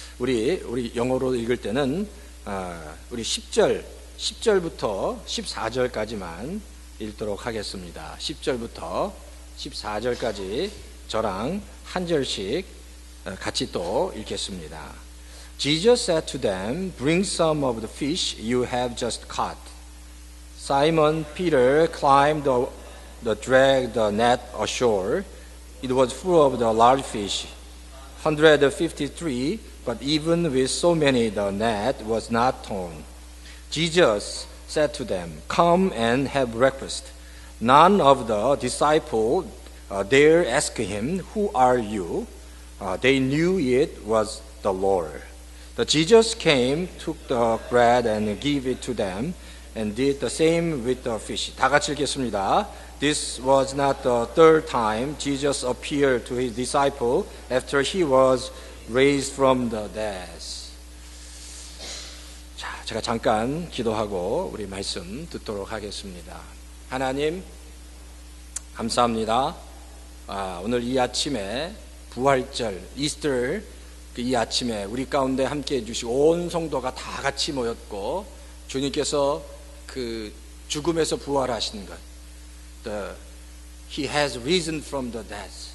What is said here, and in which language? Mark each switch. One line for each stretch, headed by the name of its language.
Korean: 우리 영어로 읽을 때는 우리 10절부터 14절까지만 읽도록 하겠습니다. 10절부터 14절까지 저랑 한 절씩 같이 또 읽겠습니다.
English: Jesus said to them, Bring some of the fish you have just caught. Simon Peter climbed the drag the net ashore. It was full of the large fish, 153, but even with so many the net was not torn. Jesus said to them, Come and have breakfast. None of the disciples dare ask him, Who are you? They knew it was the Lord. But Jesus came, took the bread and gave it to them, and did the same with the fish.
Korean: 다 같이 읽겠습니다.
English: This was not the third time Jesus appeared to his disciple after he was raised from the dead.
Korean: 자, 제가 잠깐 기도하고 우리 말씀 듣도록 하겠습니다. 하나님, 감사합니다. 오늘 이 아침에 부활절, 이스터 이 아침에 우리 가운데 함께 해주시고 온 성도가 다 같이 모였고 주님께서 그 죽음에서 부활하신 것,
English: He has risen from the dead.